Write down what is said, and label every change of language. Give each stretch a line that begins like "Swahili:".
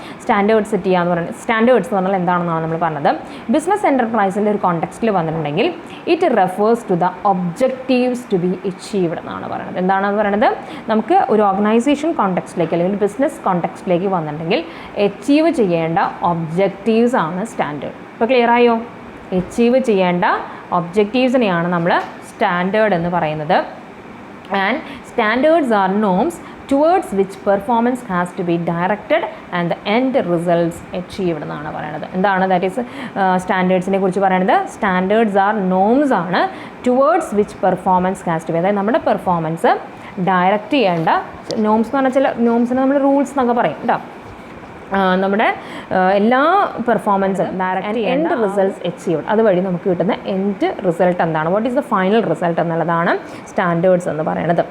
Malayalam: Standard set ചെയ്യുക എന്ന് പറയുന്നത്, സ്റ്റാൻഡേർഡ്സ് എന്ന് പറഞ്ഞാൽ എന്താണെന്നാണ് നമ്മൾ പറഞ്ഞത്. ബിസിനസ് എൻ്റർപ്രൈസിൻ്റെ ഒരു കോണ്ടെക്സ്റ്റിൽ വന്നിട്ടുണ്ടെങ്കിൽ
English: it refers to the objectives to be achieved
Malayalam: എന്നാണ് പറയുന്നത്. എന്താണെന്ന് പറയുന്നത്? നമുക്ക് ഒരു ഓർഗനൈസേഷൻ കോണ്ടെക്സ്റ്റിലേക്ക് അല്ലെങ്കിൽ ബിസിനസ് കോണ്ടെക്സ്റ്റിലേക്ക് വന്നിട്ടുണ്ടെങ്കിൽ അച്ചീവ് ചെയ്യേണ്ട ഒബ്ജക്റ്റീവ്സ് ആണ് സ്റ്റാൻഡേർഡ്. ഇപ്പോൾ ക്ലിയർ ആയോ? അച്ചീവ് ചെയ്യേണ്ട ഒബ്ജക്റ്റീവ്സിനെയാണ് നമ്മൾ സ്റ്റാൻഡേർഡ് എന്ന് പറയുന്നത്.
English: and standards are norms towards which performance has to be directed and the end results achieved
Malayalam: എന്നാണ് പറയുന്നത്. എന്താണ് ദാറ്റ് ഈസ് സ്റ്റാൻഡേർഡ്സിനെ കുറിച്ച് പറയുന്നത്? സ്റ്റാൻഡേർഡ്സ് ആർ നോംസ് ആണ്
English: towards which performance has to be,
Malayalam: അതായത് നമ്മുടെ പെർഫോമൻസ് ഡയറക്റ്റ് ചെയ്യേണ്ട നോംസ് എന്ന് പറഞ്ഞാൽ ചില നോംസിന് നമ്മൾ റൂൾസ് എന്നൊക്കെ പറയും കേട്ടോ. നമ്മുടെ എല്ലാ പെർഫോമൻസും ഡയറക്റ്റ് എൻഡ് റിസൾട്ട്സ് അച്ചീവ്ഡ്, അതുവഴി നമുക്ക് കിട്ടുന്ന എൻഡ് റിസൾട്ട് എന്താണ്,
English: what is the final result
Malayalam: എന്നുള്ളതാണ് സ്റ്റാൻഡേർഡ്സ് എന്ന് പറയുന്നത്.